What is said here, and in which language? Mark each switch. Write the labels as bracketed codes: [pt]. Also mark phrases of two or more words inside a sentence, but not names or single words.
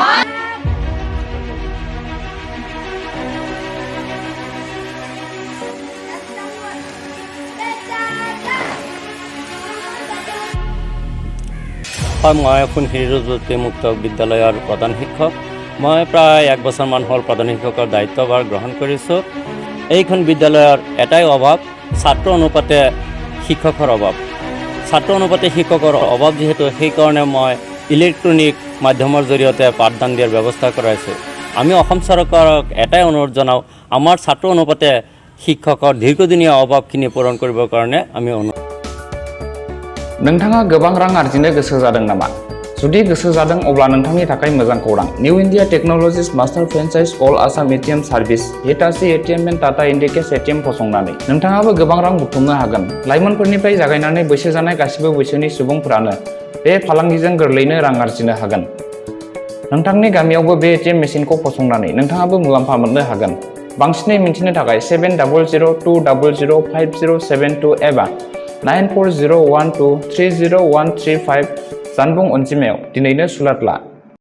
[as] হয় মই সোণশিৰি মুক্ত বিদ্যালয়ৰ প্ৰধান শিক্ষক মই প্ৰায় 1 বছৰমান হ'ল প্ৰধান শিক্ষকৰ দায়িত্বভাৰ গ্ৰহণ কৰিছোঁ এইখন বিদ্যালয়ৰ এটাই অভাৱ ছাত্ৰ অনুপাতে শিক্ষকৰ অভাৱ যিহেতু সেইকাৰণে মই ইলেক্ট্ৰনিক মাধ্যমৰ জৰিয়তে পাঠদান দিয়াৰ ব্যৱস্থা কৰাইছোঁ আমি অসম চৰকাৰক এটাই অনুৰোধ জনাওঁ আমাৰ ছাত্ৰ অনুপাতে শিক্ষকৰ দীৰ্ঘদিনীয়া অভাৱখিনি পূৰণ কৰিবৰ কাৰণে আমি [brx] नोंथाङा गोबां रां आर्जिनो गोसो जादों नामा जुदि गोसो जादों अब्ला नोंथांनि थाखाय मोजां खौरां निउ इन्डिया [en] Technologies Master Franchise All Assam ATM Service Hitachi ATM and Tata Indicash ATM [brx] फसंनानै नोंथाङाबो गोबां रां बुथुमनो हागोन लाइमोनफोरनिफ्राय जागायनानै बैसो जानाय गासिबो बैसोनि सुबुंफोरानो बे फालांगिजों गोरलैनो रां आर्जिनो हागोन नोंथांनि गामियावबो बे एटीएम मेसिनखौ फसंनानै नोंथाङाबो मुलाम्फा मोननो हागोन बांसिनै मिन्थिनो थाखाय 7002005072 एबा 9401230135 जानबुं अनजिमायाव दिनैनो सुलाद ला